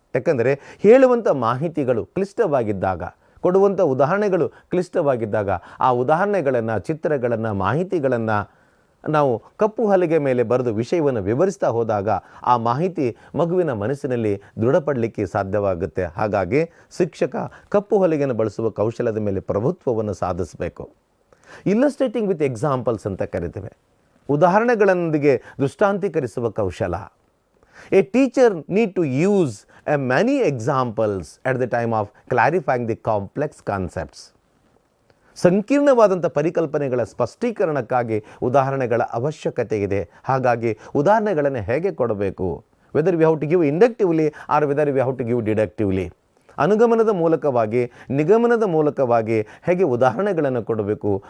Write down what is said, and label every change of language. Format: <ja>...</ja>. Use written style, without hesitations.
<kn>ಯಾಕಂದರೆ ಹೇಳುವಂಥ ಮಾಹಿತಿಗಳು ಕ್ಲಿಷ್ಟವಾಗಿದ್ದಾಗ, ಕೊಡುವಂಥ ಉದಾಹರಣೆಗಳು ಕ್ಲಿಷ್ಟವಾಗಿದ್ದಾಗ ಆ ಉದಾಹರಣೆಗಳನ್ನು, ಚಿತ್ರಗಳನ್ನು, ಮಾಹಿತಿಗಳನ್ನು ನಾವು ಕಪ್ಪು ಹಲಗೆ ಮೇಲೆ ಬರೆದು ವಿಷಯವನ್ನು ವಿವರಿಸ್ತಾ ಹೋದಾಗ ಆ ಮಾಹಿತಿ ಮಗುವಿನ ಮನಸ್ಸಿನಲ್ಲಿ ದೃಢಪಡಲಿಕ್ಕೆ ಸಾಧ್ಯವಾಗುತ್ತೆ. ಹಾಗಾಗಿ ಶಿಕ್ಷಕ ಕಪ್ಪು ಹಲಗೆಯನ್ನು ಬಳಸುವ ಕೌಶಲದ ಮೇಲೆ ಪ್ರಭುತ್ವವನ್ನು ಸಾಧಿಸಬೇಕು. ಇಲ್ಲಸ್ಟ್ರೇಟಿಂಗ್ ವಿತ್ ಎಕ್ಸಾಂಪಲ್ಸ್ ಅಂತ ಕರಿತೇವೆ. ಉದಾಹರಣೆಗಳೊಂದಿಗೆ ದೃಷ್ಟಾಂತೀಕರಿಸುವ ಕೌಶಲ.</kn> <en>A teacher need to use many examples at the time of clarifying the complex concepts.</en> <kn>ಸಂಕೀರ್ಣವಾದಂಥ ಪರಿಕಲ್ಪನೆಗಳ ಸ್ಪಷ್ಟೀಕರಣಕ್ಕಾಗಿ ಉದಾಹರಣೆಗಳ ಅವಶ್ಯಕತೆ ಇದೆ. ಹಾಗಾಗಿ ಉದಾಹರಣೆಗಳನ್ನು ಹೇಗೆ ಕೊಡಬೇಕು,</kn> <en>whether we have to give inductively or whether we have to give deductively,</en> <kn>ಅನುಗಮನದ ಮೂಲಕವಾಗಿ, ನಿಗಮನದ ಮೂಲಕವಾಗಿ ಹೇಗೆ ಉದಾಹರಣೆಗಳನ್ನು ಕೊಡಬೇಕು.</kn>